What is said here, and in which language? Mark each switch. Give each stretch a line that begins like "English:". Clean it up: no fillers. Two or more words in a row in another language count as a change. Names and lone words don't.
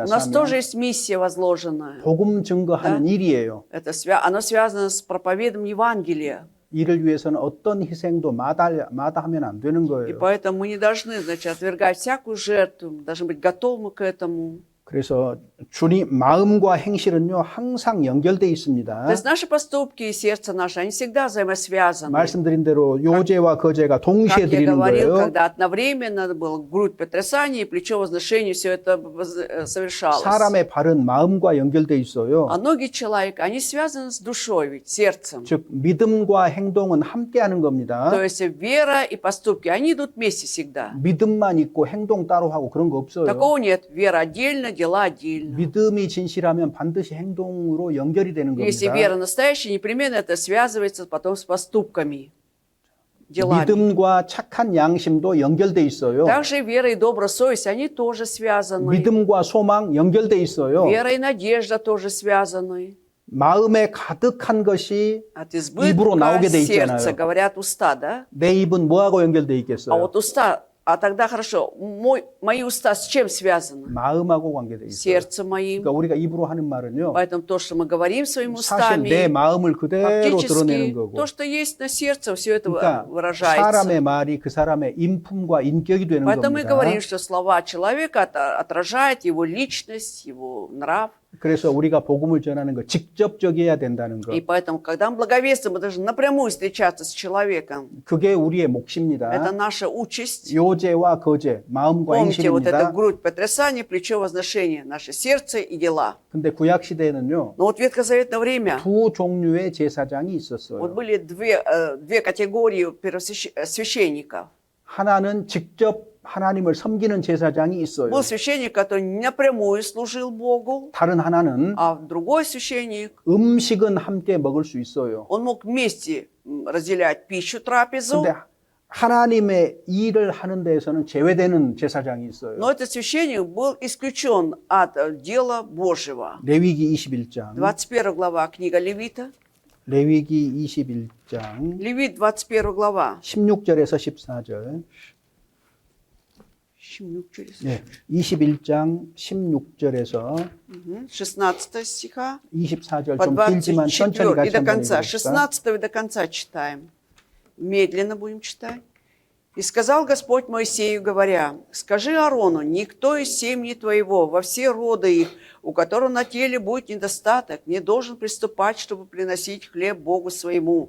Russian: У нас
Korean: 사명.
Russian: тоже есть миссия возложенная.
Korean: 복음 증거하는 일이에요.
Russian: Оно связано с проповедом Евангелия.
Korean: 이를 위해서는 어떤 희생도 마다하면 안 되는
Russian: И
Korean: 거예요.
Russian: поэтому мы не должны, значит, отвергать всякую жертву, должны быть готовы к этому.
Korean: 그래서 주님 마음과 행실은요 항상 연결돼 있습니다.
Russian: То есть наши поступки и сердце наше, они всегда взаимосвязаны.
Korean: 말씀드린 대로 요제와 거제가 동시에
Russian: Как я
Korean: 드리는
Russian: говорил,
Korean: 거예요.
Russian: когда одновременно было грудь потрясания и плечо возношения, все это совершалось.
Korean: 사람의 발은 마음과 연결돼 있어요.
Russian: А ноги человека, они связаны с душой, ведь сердцем.
Korean: 즉 믿음과 행동은 함께하는 겁니다.
Russian: То есть вера и поступки, они идут вместе всегда.
Korean: 믿음만 있고 행동 따로 하고 그런 거 없어요.
Russian: Такого нет. Вера отдельно, дела отдельно.
Korean: 믿음이 진실하면 반드시 행동으로 연결이 되는
Russian: Если
Korean: 겁니다.
Russian: вера настоящая, непременно это связывается потом с поступками, делами.
Korean: 믿음과 착한 양심도 연결돼 있어요.
Russian: Также вера и добрая совесть, они тоже связаны.
Korean: 믿음과 소망 연결돼 있어요.
Russian: Вера и надежда тоже связаны.
Korean: 마음에 가득한 것이
Russian: От
Korean: 입으로
Russian: избытка
Korean: 나오게 돼
Russian: сердца,
Korean: 있잖아요.
Russian: говорят уста, да?
Korean: 내 입은 뭐하고 연결돼
Russian: А
Korean: 있겠어요?
Russian: вот уста, а тогда хорошо, мои уста с чем связаны?
Korean: 마음하고 관계돼 있어요.
Russian: Сердцем моим.
Korean: 그러니까 우리가 입으로 하는 말은요.
Russian: Поэтому то, что мы говорим своими
Korean: 사실 내
Russian: устами,
Korean: 마음을 그대로 드러내는
Russian: фактически
Korean: 거고.
Russian: то, что есть на сердце, все это
Korean: 그러니까
Russian: выражается.
Korean: 사람의 말이 그 사람의 인품과 인격이 되는
Russian: Поэтому мы
Korean: 겁니다.
Russian: говорим, что слова человека отражают его личность, его нрав.
Korean: 그래서 우리가 복음을 전하는 거 직접적이어야 된다는 거.
Russian: И поэтому, когда мы благовествуем, мы должны напрямую встречаться с человеком.
Korean: 그게 우리의 몫입니다.
Russian: Это наша участь.
Korean: 요제와 거제, 마음과
Russian: Помните, вот эта
Korean: 행실입니다.
Russian: грудь потрясания, плечо возношения, наше сердце и дела.
Korean: 근데 구약 시대에는요.
Russian: Но вот в ветхозаветное время
Korean: 두 종류의 제사장이
Russian: вот
Korean: 있었어요.
Russian: были две категории священников.
Korean: 하나는 직접 하나님을 섬기는 제사장이 있어요.
Russian: Был священник, который напрямую служил Богу,
Korean: 다른 하나는
Russian: а другой священник,
Korean: 음식은 함께 먹을 수 있어요.
Russian: он мог вместе разделять пищу, трапезу,
Korean: 근데 하나님의 일을 하는 데에서는 제외되는 제사장이 있어요.
Russian: но этот священник был исключен от дела Божьего.
Korean: 레위기 21장.
Russian: 21 глава, книга Левита.
Korean: 레위기 21장
Russian: Левит, 21 глава.
Korean: 16절에서 14절. 21장 16절에서
Russian: 16 стиха
Korean: 24절
Russian: по
Korean: 좀 길지만 천천히
Russian: 24 и
Korean: 같이
Russian: до
Korean: 한번
Russian: конца.
Korean: 읽어봅시다.
Russian: 16 и до конца читаем. Медленно будем читать. «И сказал Господь Моисею, говоря, скажи Аарону, никто из семьи твоего, во все роды их, у которого на теле будет недостаток, не должен приступать, чтобы приносить хлеб Богу своему.